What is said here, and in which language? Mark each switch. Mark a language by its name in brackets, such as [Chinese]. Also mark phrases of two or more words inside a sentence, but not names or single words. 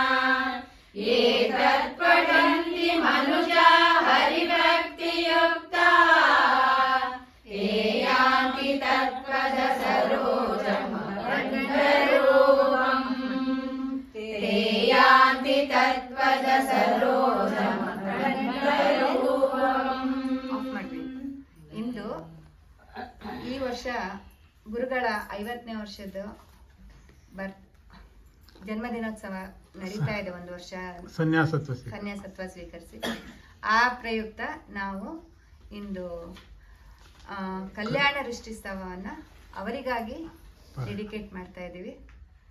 [Sanskrit] एतत् पठन्ति मनुजा हरिभक्तियुक्ता ते यान्ति तत्पद सरोजमकररूपम् ते यान्ति तत्पद सरोजमकररूपम्. [Kannada] ಇಂದು ಈ ವರ್ಷ ಗುರುಗಳ 50ನೇ ವರ್ಷದ ಜನ್ಮದಿನೋತ್ಸವ ನಡೀತಾ ಇದೆ. ಒಂದು ವರ್ಷ ಸನ್ಯಾಸತ್ವ ಸ್ವೀಕರಿಸಿ ಆ ಪ್ರಯುಕ್ತ ನಾವು ಇಂದು ಕಲ್ಯಾಣ ಋಷ್ಟಿಸ್ತವವನ್ನ ಅವರಿಗಾಗಿ ಡೆಡಿಕೇಟ್ ಮಾಡ್ತಾ ಇದ್ದೀವಿ.